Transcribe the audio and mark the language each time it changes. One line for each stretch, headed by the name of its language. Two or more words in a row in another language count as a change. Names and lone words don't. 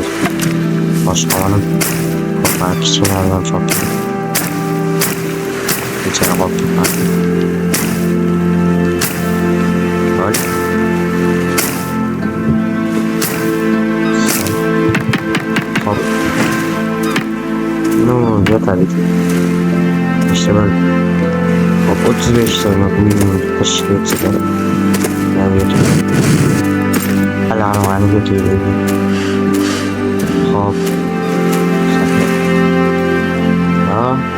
Uzbek: Boshqalarni kichkinalardan chopdim. Kechara qoldim. Voy. Hop. No, yetadi.
Turkish: İşte böyle. 35 tane bunun taşıyıp çıkarım. Ne yapıyorum? Alarmını götürüyorum. Hop. Ya.